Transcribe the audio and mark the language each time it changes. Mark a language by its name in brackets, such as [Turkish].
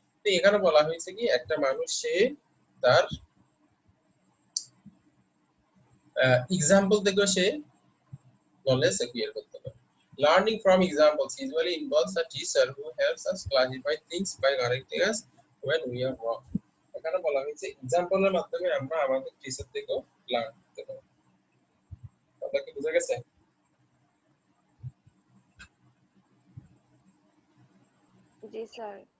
[Bangla] তো এখানে বলা হয়েছে কি একটা মানুষ সে তার এক্সাম্পল থেকে সে নলেজ অ্যাকুয়ার করতে পারে। [English] Learning from examples usually involves a teacher who helps us classify things by correcting us when we are wrong. [Bangla] এখানে বলা হয়েছে এক্সাম্পলের মাধ্যমে আমরা আমাদের টিচার থেকেও লার্ন করতে পারি। কথা কি বুঝা গেছে? জি স্যার।